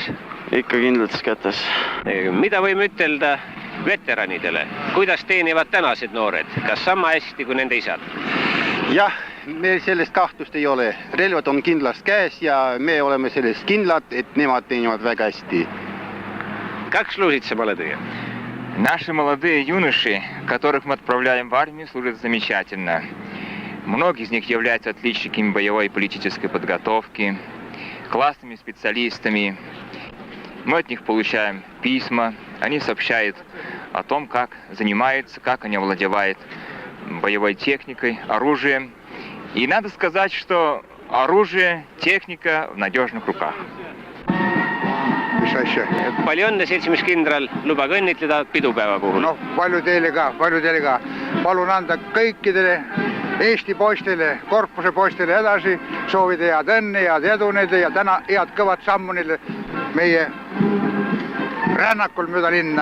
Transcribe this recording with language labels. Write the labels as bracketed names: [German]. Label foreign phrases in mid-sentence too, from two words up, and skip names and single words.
[Estonian] Ikka kindlates kätes. Mida võime ütelda veteranidele? Kuidas teenivad tänased noored? Kas sama hästi kui nende isad? Jah, meil sellest kahtlust ei ole. Relvad on kindlast käes ja me oleme sellest kindlad, et nemad teenivad väga hästi. [Russian] Как служите молодые? Наши молодые юноши, которых мы отправляем в армию, служат замечательно. Многие из них являются отличниками боевой и политической подготовки, классными специалистами. Мы от них получаем письма, они сообщают о том, как занимаются, как они овладевают боевой техникой, оружием. И надо сказать, что оружие, техника в надежных руках. [Estonian] Palju õnne, seltsimees kindral, lubage õnnitleda pidupäeva puhul. No, palju teile ka. Palun anda kõikidele Eesti poistele, korpuse poistele edasi, soovida head õnne, head edu neile ja täna head kõvad sammu neile meie rännakul mööda linna.